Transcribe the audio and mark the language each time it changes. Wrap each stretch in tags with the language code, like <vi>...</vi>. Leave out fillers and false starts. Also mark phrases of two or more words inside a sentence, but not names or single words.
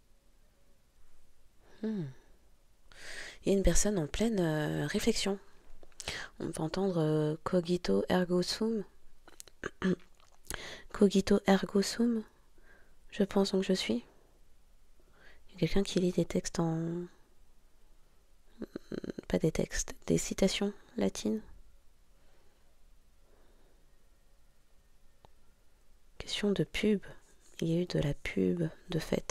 <fr>Il y a une personne en pleine réflexion. On peut entendre</fr> <la>cogito ergo sum. Cogito ergo sum.</la> <fr>Je pense donc je suis. Il y a quelqu'un qui lit des textes en... Pas des textes, des citations latines. Question de pub. Il y a eu de la pub de fait.</fr>